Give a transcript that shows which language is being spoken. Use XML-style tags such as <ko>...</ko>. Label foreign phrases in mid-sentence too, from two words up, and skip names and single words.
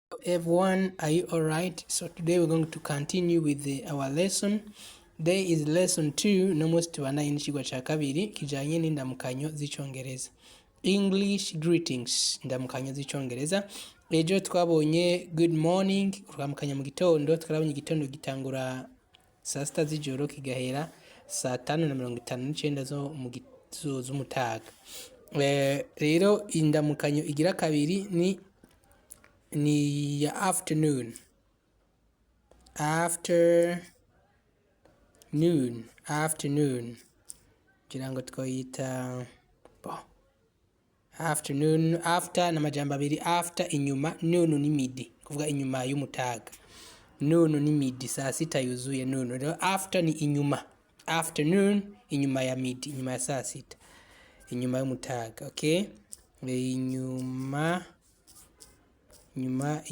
<en>Everyone, are you all right? So today we're going to continue with our lesson. Today is lesson 2</en> <rn>nomunsi tubandanye n'ikigwa cya kabiri kijanye n'indamukanyo z'icyongereza.</rn> <en>English greetings,</en> <rn>indamukanyo z'icyongereza. Ejo twabonye</rn> <en>good morning,</en> <rn>kuramukanya mu gitondo. Twarabonye igitondo gitangura saa sita z'ijoro kigahera saa 5:59 z'umutaga. Rero indamukanyo igira kabiri ni ya afternoon. Afternoon kugira ngo twayita afternoon. After na majambo abiri, after inyuma, noon ni midi, kuvuga inyuma y'umutaga. Noon ni midi, saa sita yuzuye noon. Rero after ni inyuma, afternoon inyuma ya midi, inyuma ya saa sita, inyuma y'umutaga. Okay, inyuma</rn>